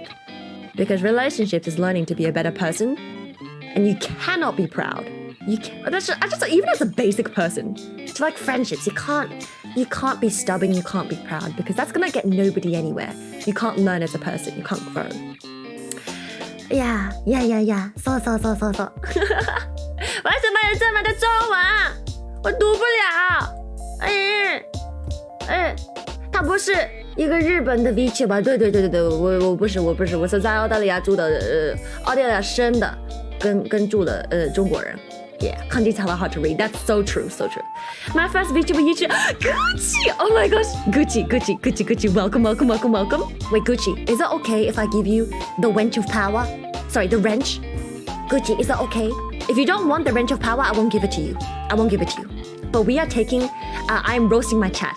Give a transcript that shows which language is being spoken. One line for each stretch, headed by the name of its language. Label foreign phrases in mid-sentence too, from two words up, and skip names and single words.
English: Because relationships is learning to be a better person. And you cannot be proud. That's just even as a basic person. To like friendships, you can't be stubborn, you can't be proud. Because that's gonna get nobody anywhere. You can't learn as a person, you can't grow. Yeah.
Japanese: そう。
Chinese: 为什么有这么多中文？我读不了。他不是一个日本的 Vtuber。对，我不是，我是在澳大利亚住的，澳大利亚生的，跟住的中国人。
English: Yeah, kanji is hella hard to read. That's so true. My first Vtuber YouTube, Gucci. Oh my gosh, Gucci. Welcome. Wait, Gucci, is it okay if I give you the wrench of power? Sorry, the wrench. Gucci, is that okay? If you don't want the wrench of power, I won't give it to you. But we are taking, I'm roasting my chat.